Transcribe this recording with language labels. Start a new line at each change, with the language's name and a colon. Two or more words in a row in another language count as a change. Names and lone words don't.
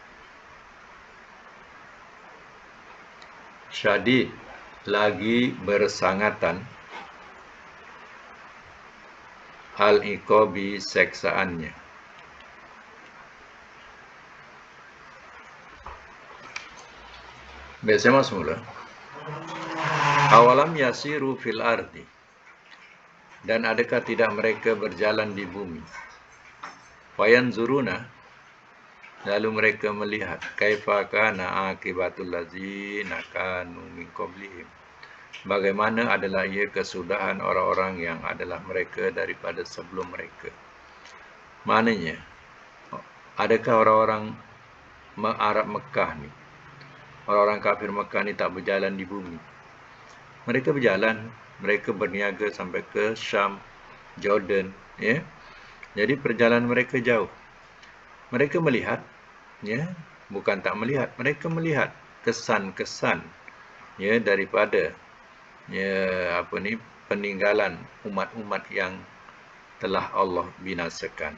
Malay: Syadid, lagi bersangatan. Al-iqabi, seksaannya. Biasanya mas mula.
Arabic: أولم يسيروا في الأرض,
Malay: dan adakah tidak mereka berjalan di bumi.
Arabic: فينظروا,
Malay: Lalu mereka melihat
Arabic: كيف كان عاقبة الذين كانوا من قبلهم.
Malay: Bagaimana adalah ia kesudahan orang-orang yang adalah mereka daripada sebelum mereka. Maknanya, adakah orang-orang Arab Mekah ni, orang-orang kafir Mekah ni tak berjalan di bumi? Mereka berjalan, mereka berniaga sampai ke Syam, Jordan, ya. Jadi perjalanan mereka jauh. Mereka melihat, ya, bukan tak melihat, mereka melihat kesan-kesan, ya, daripada, ya, peninggalan umat-umat yang telah Allah binasakan.